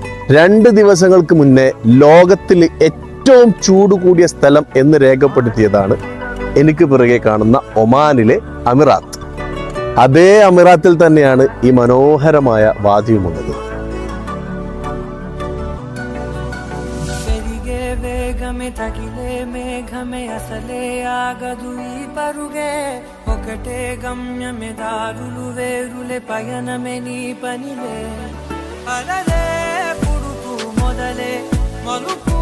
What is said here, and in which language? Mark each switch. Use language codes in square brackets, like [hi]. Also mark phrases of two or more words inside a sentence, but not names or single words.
[ml] 2 ദിവസങ്ങൾക്ക് മുന്നേ ലോകത്തിൽ ഏറ്റവും ചൂട് കൂടിയ സ്ഥലം എന്ന് രേഖപ്പെടുത്തിയതാണ് എനിക്ക് പിറകെ കാണുന്ന ഒമാനിലെ അമിറാത്ത്. അതേ അമിറാത്തിൽ തന്നെയാണ് ഈ മനോഹരമായ വാദിയുമുള്ളത്. [te] తగిలే మేఘమే అసలే ఆగదు ఈ పరుగే ఒకటే గమ్యమే దారులు వేరులే పయనమే నీ పనిలే అలలే పుడుతూ మొదలే మలుపు